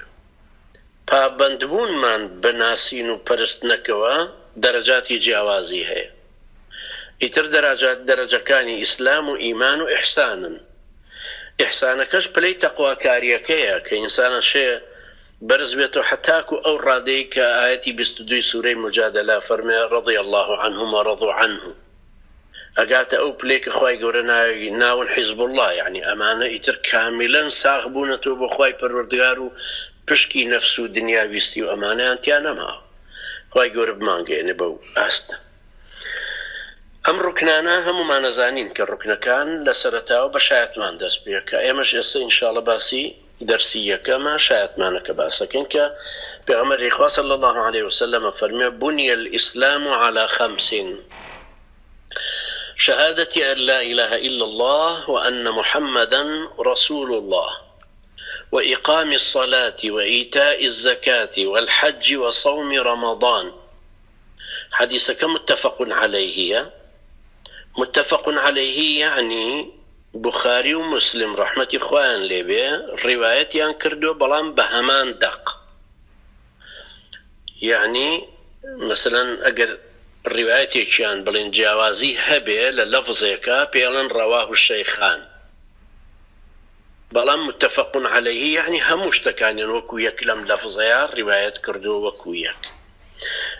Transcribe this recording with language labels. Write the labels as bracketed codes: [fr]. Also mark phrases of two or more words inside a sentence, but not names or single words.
[ckb] پابەندبوونمان بە ناسین و پەرستنەکەوە دەرەجاتی جیاوازی هەیە. ئیتر دەرەجەکانی ئیسلام و ئیمان و ئیحسانن. ئیحسانەکەش پلەی تەقواکاریەکەیە کە ئینسانە شێ برز بێتەوە حتاکو ئەو ڕادەی کە ئاەتی 22 سوورەی مجادلە فەرمێ [ar] رضی الله عنهم ورضوا عنه [ckb] ئەگاتە ئەو پلەی کە خوای گەورە ناون [ar] حیزب الله، [ckb] یعنی ئەمانە ئیتر کاملەن ساغ بوونەتەوە بۆ خوای پەروەردگار و پشکی نەفس و دنیا ویستی و ئەمانەیان تیا نەماوە. خوای گەورە بمانگەێنێ بەو ئاستە. ئەم ڕوکنانە هەمومان نەزانین کە ڕوکنەکان لە سەرەتاوە بە شایەتمان دەست پێ کە ئێمەش ئێستا ئینشاڵڵا باسی دەرسی یەکەمە شایەتمانەکە باسەکەین کە پێغەمبەری خوا [ar] صلی الله علیه وسلم [ckb] فەرمێ [ar] بني الإسلام على 5 شهادة أن لا إله إلا الله وأن محمدا رسول الله وإقام الصلاة وإيتاء الزكاة والحج وصوم رمضان. حديثك متفق عليه، متفق عليه يعني [ckb] بخاري و مسلم رحمەتی خوایان لێبێ ڕیوایەتیان کردو بەڵام بە هەمان دەق. یعنی مثلا ئەگەر ڕیوایەتێکیان بڵێن جیاوازی هەبێ لە لەفزێکە پێڵێن [ar] ڕەواه الشەیخان، [ckb] بەڵام [ar] متفق عليه [ckb] یعنی هەموو شتەکانیان وەکو یەک لەم لەفزەیە ڕیوایەت کردو وەکو یەک.